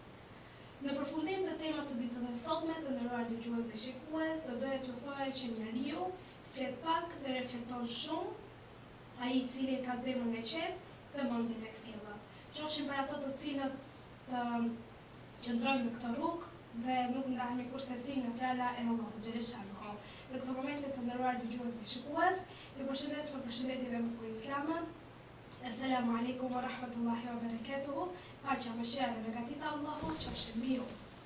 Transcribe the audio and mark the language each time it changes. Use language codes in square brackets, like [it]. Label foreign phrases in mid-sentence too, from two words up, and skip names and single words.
[sq] Në përfundim të temës së ditës së sotme, të nderuar dëgjues dhe shikues, do doja t'ju thoja që njeriu flet pak dhe reflekton shumë, ai i cili ka zemrën e qetë dhe mendjen e kthjellët. Qofshin për ato të cilët të qëndrojnë në këtë rrugë dhe nuk ndahemi kursesi në fjala e Allahut xhaleshanuhu. Në këtë moment të nderuar dëgjues dhe shikues, ju përshëndes me përshëndetjen e bukur islame. [ar] السلام عليكم ورحمة الله وبركاته. [sq] Paqja, mëshira dhe begatit e Allahut qofshin mbi ju.